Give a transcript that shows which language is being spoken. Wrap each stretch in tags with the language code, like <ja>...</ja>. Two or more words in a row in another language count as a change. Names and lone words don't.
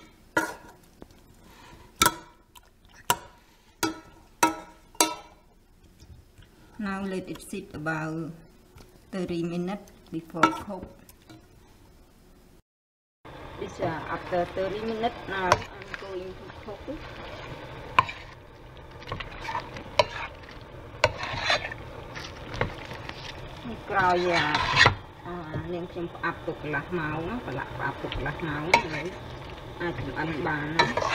<en>Now let it sit about 30 minutes before cook. This after 30 minutes now I'm going to cook it.</en> <km>ក្រោយនាងខ្ញុំផ្អាប់ទុកកន្លះម៉ោងប្រឡាក់ផ្អាប់ទុកកន្លះម៉ោងហើយអាចចម្អិនបានណា</km>